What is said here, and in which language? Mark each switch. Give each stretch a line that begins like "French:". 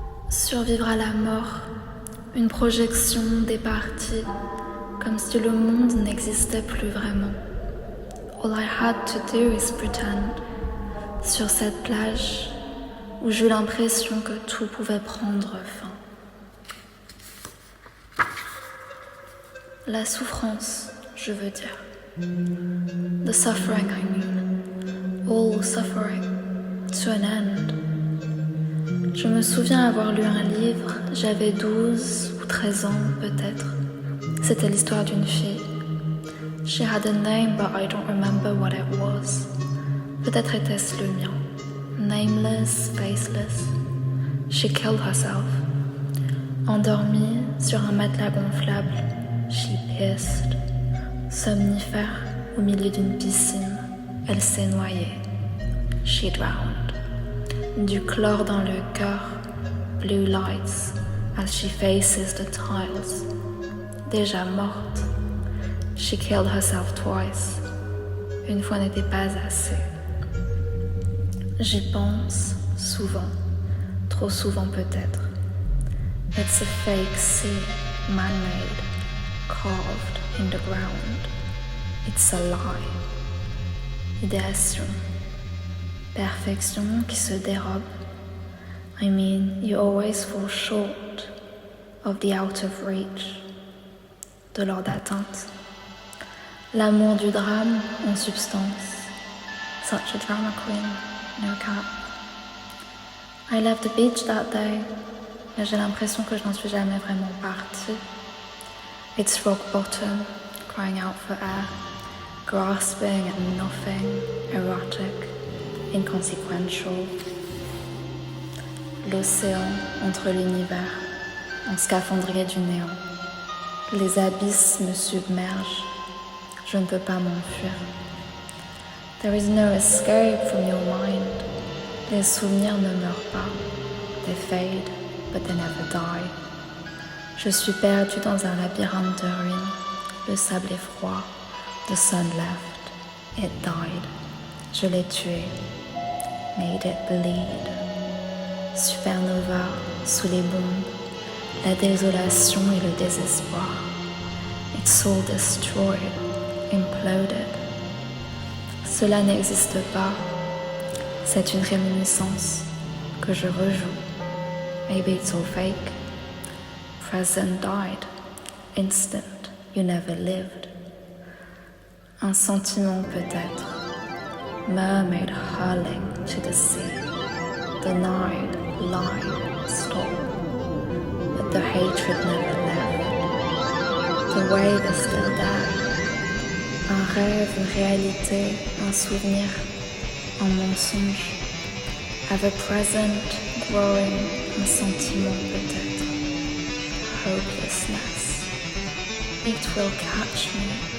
French: Survivre à la mort, une projection des parties, comme si le monde n'existait plus vraiment.
English: All I had to do is pretend.
French: Sur cette plage où j'eus l'impression que tout pouvait prendre fin. La souffrance, je veux dire.
English: The suffering, I mean. All suffering, to an end.
French: Je me souviens avoir lu un livre, j'avais 12 ou 13 ans peut-être. C'était l'histoire d'une fille.
English: She had a name, but I don't remember what it was.
French: Peut-être était-ce le mien.
English: Nameless, faceless. She killed herself.
French: Endormie sur un matelas gonflable,
English: she pissed.
French: Somnifère au milieu d'une piscine, elle s'est noyée.
English: She drowned.
French: Du chlore dans le cœur,
English: blue lights as she faces the tiles.
French: Déjà morte.
English: She killed herself twice.
French: Une fois n'était pas assez. J'y pense souvent, trop souvent peut-être.
English: It's a fake sea, man-made, carved in the ground. It's a lie. Idéation.
French: Perfection qui se dérobe.
English: I mean, you always fall short of the out of reach,
French: de l'ordre d'atteinte. L'amour du drame en substance.
English: Such a drama queen, no cap. I left the beach that day,
French: mais j'ai l'impression que je n'en suis jamais vraiment partie.
English: It's rock bottom, crying out for air, grasping at nothing, erotic, inconsequential.
French: L'océan entre l'univers, en scaphandrier du néant. Les abysses me submergent. Je ne peux pas m'enfuir.
English: There is no escape from your mind.
French: Les souvenirs ne meurent pas.
English: They fade, but they never die.
French: Je suis perdue dans un labyrinthe de ruines. Le sable est froid.
English: The sun left. It died.
French: Je l'ai tué.
English: Made it bleed.
French: Supernova sous les bombes. La désolation et le désespoir.
English: It's all destroyed. Imploded.
French: Cela n'existe pas. C'est une réminiscence que je rejoue.
English: Maybe it's all fake. Present died. Instant. You never lived.
French: Un sentiment peut-être.
English: Mermaid hurling to the sea. Denied, lied, stopped. But the hatred never left. The wave is still there.
French: Un rêve, une réalité, un souvenir, un mensonge.
English: Ever present, growing,
French: un sentiment peut-être.
English: Hopelessness. It will catch me.